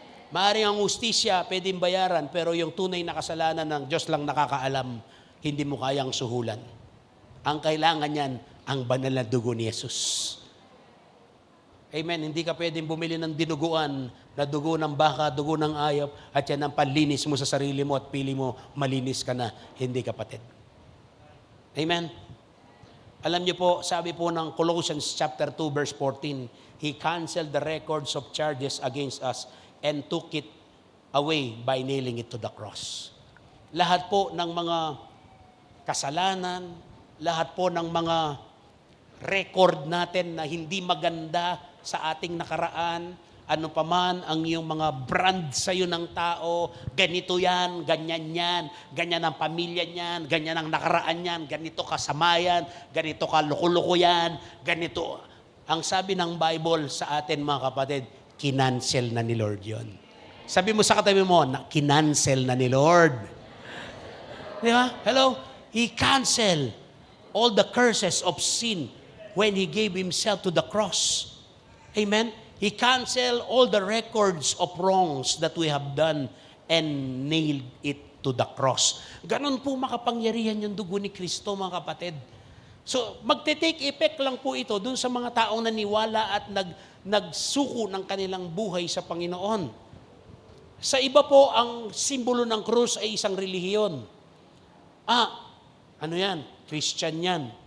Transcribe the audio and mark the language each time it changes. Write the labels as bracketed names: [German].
[Filipino] Maaaring ang hustisya, pwedeng bayaran, pero yung tunay na kasalanan ng Diyos lang nakakaalam, hindi mo kayang suhulan. Ang kailangan niyan, ang banal na dugo ni Jesus. Amen. Hindi ka pwedeng bumili ng dinuguan na dugo ng baka, dugo ng ayop, at yan ang panlinis mo sa sarili mo at pili mo, malinis ka na. Hindi, kapatid. Amen. Alam niyo po, sabi po ng [English] Colossians chapter 2 verse 14, He canceled the records of charges against us and took it away by nailing it to the cross. [Filipino] Lahat po ng mga kasalanan, lahat po ng mga record natin na hindi maganda sa ating nakaraan, ano paman ang iyong mga brand sa iyo ng tao, ganito yan, ganyan ang pamilya niyan, ganyan ang nakaraan niyan, ganito kasamayan, ganito ka loko-loko yan, ganito. Ang sabi ng Bible sa atin, mga kapatid, kinancel na ni Lord yon. Sabi mo sa katabi mo, na kinancel na ni Lord. Di ba? Hello? [English] He canceled all the curses of sin when He gave Himself to the cross. Amen? He canceled all the records of wrongs that we have done and nailed it to the cross. [Filipino] Ganon po makapangyarihan yung dugo ni Kristo, mga kapatid. So, magte-take effect lang po ito dun sa mga taong naniwala at nagsuko ng kanilang buhay sa Panginoon. Sa iba po, ang simbolo ng krus ay isang relihiyon. Ano yan? Christian yan.